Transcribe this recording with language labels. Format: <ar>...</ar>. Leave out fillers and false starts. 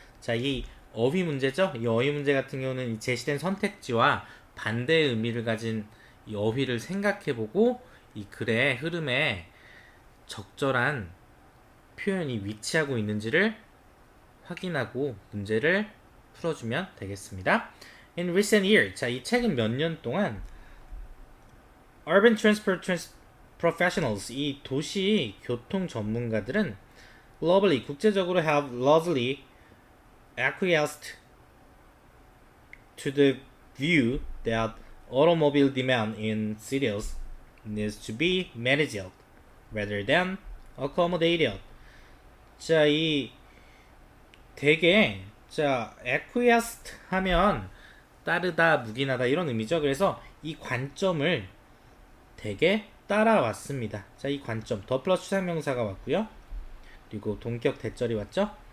<ko>자, 이 어휘 문제죠. 이 어휘 문제 같은 경우는 이 제시된 선택지와 반대의 의미를 가진 이 어휘를 생각해보고 이 글의 흐름에 적절한 표현이 위치하고 있는지를 확인하고 문제를 풀어주면 되겠습니다.</ko> <en>In recent years, 자, 이 책은 몇 년 동안 Urban Transport Professionals, 이 도시 교통 전문가들은 globally, 국제적으로 have largely acquiesced to the view that automobile demand in cities needs to be managed rather than accommodated.</en> <ko>자, 이 되게 자, acquiesced 하면 따르다, 묵인하다 이런 의미죠. 그래서 이 관점을 되게 따라왔습니다. 자, 이 관점 더 플러스 추상명사가 왔고요. 그리고 동격 대절이 왔죠.</ko>